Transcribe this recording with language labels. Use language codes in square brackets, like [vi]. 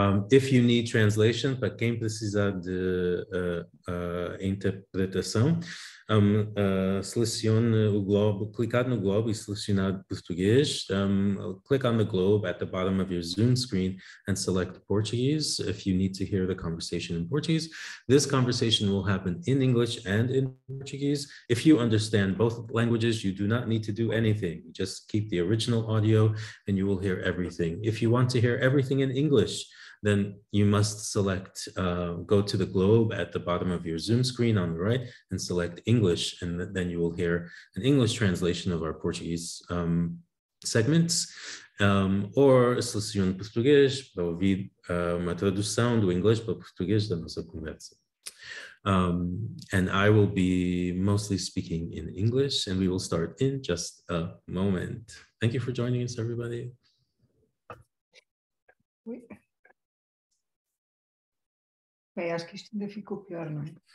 [en] If you need translation, [pt] para quem precisar de interpretação, selecione o globo, clicar no globo e selecionar português. [en] Click on the globe at the bottom of your Zoom screen and select Portuguese if you need to hear the conversation in Portuguese. This conversation will happen in English and in Portuguese. If you understand both languages, you do not need to do anything. Just keep the original audio and you will hear everything. If you want to hear everything in English, then you must select, go to the globe at the bottom of your Zoom screen on the right and select English, and then you will hear an English translation of our Portuguese segments, or [pt] selecione português para ouvir uma tradução do inglês para português da nossa conversa. [en] And I will be mostly speaking in English, and we will start in just a moment. Thank you for joining us, everybody. [pt] Bem, acho que isto ainda ficou pior, não é?